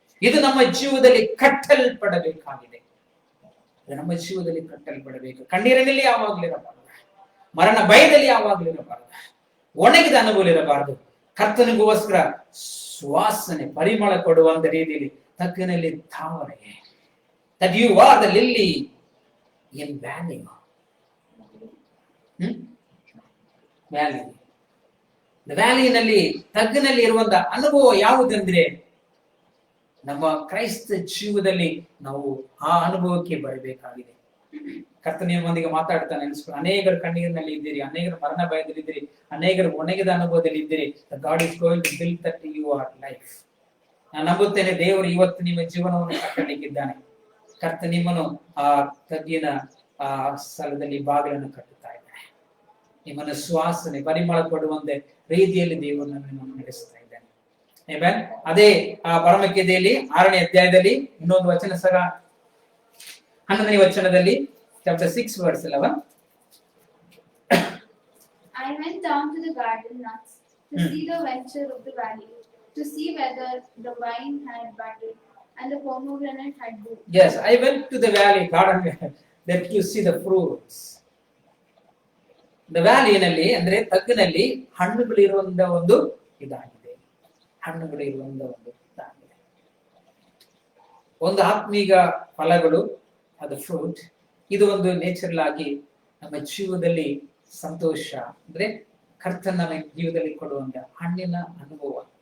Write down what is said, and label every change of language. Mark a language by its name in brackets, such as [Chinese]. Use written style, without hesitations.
[Kannada] ಇದು ನಮ್ಮ ಜೀವದಲ್ಲಿ ಕಟ್ಟಲ್ಪಡಬೇಕಾಗಿದೆ. ನಮ್ಮ ಜೀವದಲ್ಲಿ ಕಟ್ಟಲ್ಪಡಬೇಕು. ಕಣ್ಣೀರಿನಲ್ಲಿ ಯಾವಾಗ್ಲಿರಬಾರದು, ಮರಣ ಭಯದಲ್ಲಿ ಯಾವಾಗ್ಲಿರಬಾರದು, ಒಣಗಿದ ಅನುಭವ ಇರಬಾರದು. ಕರ್ತನಿಗೋಸ್ಕರ ಸುವಾಸನೆ ಪರಿಮಳ ಕೊಡುವಂತ ರೀತಿಯಲ್ಲಿ ತಗ್ಗಿನಲ್ಲಿ ತಾವರೆ. [English] That you are the lily in valley. [Kannada] Valley, ವ್ಯಾಲಿನಲ್ಲಿ ತಗ್ಗಿನಲ್ಲಿ ಇರುವಂತ ಅನುಭವ ಯಾವುದಂದ್ರೆ ನಮ್ಮ ಕ್ರೈಸ್ತ ಜೀವದಲ್ಲಿ ನಾವು ಆ ಅನುಭವಕ್ಕೆ ಬರಬೇಕಾಗಿದೆ. ಕರ್ತನಿಯೊಂದಿಗೆ ಮಾತಾಡ್ತಾನೆ ಅನಿಸ್ಕೊಂಡು, ಅನೇಕರು ಕಣ್ಣೀರಿನಲ್ಲಿ ಇದ್ದೀರಿ, ಅನೇಕರು ಮರಣ ಭಯದಲ್ಲಿ ಇದ್ದೀರಿ, ಅನೇಕರು ಒಣಗಿದ ಅನುಭವದಲ್ಲಿ ಇದ್ದೀರಿ. [English] God is going to build that your life. [Kannada] ನಾನು ನಂಬುತ್ತೇನೆ, ದೇವರು ಇವತ್ತು ನಿಮ್ಮ ಜೀವನವನ್ನು ಕಟ್ಟಲಿಕ್ಕಿದ್ದಾನೆ. ಕರ್ತ ನಿಮ್ಮನ್ನು ಆ ತಗ್ಗಿನ ಆ ಸ್ಥಳದಲ್ಲಿ ಬಾಗಿಲನ್ನು ಕಟ್ಟುತ್ತಾ ಇದ್ದಾನೆ. ನಿಮ್ಮನ್ನು ಸುವಾಸನೆ ಪರಿಮಳ ಕೊಡುವಂತೆ ರೀತಿಯಲ್ಲಿ ದೇವರನ್ನು ನಿಮ್ಮನ್ನು ನಡೆಸ್ತಾ ಇದ್ದಾನೆ. ಆಮೆನ್. ಅದೇ ಆ ಪರಮಗೀತೆಯಲ್ಲಿ 6ನೇ ಅಧ್ಯಾಯದಲ್ಲಿ ಇನ್ನೊಂದು ವಚನ ಸಹ 11ನೇ ವಚನದಲ್ಲಿ [English] chapter 6 verse 11. I went down to the garden nuts to see the venture of the valley, to see whether the vine had budded and the pomegranate had bloomed. Yes, I went to the valley garden that you see the fruits. The valley [Kannada] ನಲ್ಲಿ ಅಂದ್ರೆ ತಗ್ಗಿನಲ್ಲಿ ಹಣ್ಣುಗಳು ಇರುವಂತ ಒಂದು ಇದಾಗಿದೆ. ಹಣ್ಣುಗಳು ಇರುವಂತ ಒಂದು ಇದಾಗಿದೆ. ಒಂದು ಆತ್ಮೀಕ ಫಲಗಳು, ಅದು ಫ್ರೂಟ್. ಇದು ಒಂದು ನೇಚರಲ್ ಆಗಿ ನಮ್ಮ ಜೀವದಲ್ಲಿ ಸಂತೋಷ ಅಂದ್ರೆ ಕರ್ತನ ನಮ್ಮ ಜೀವದಲ್ಲಿ ಕೊಡುವಂತ ಹಣ್ಣಿನ ಅನುಭವ.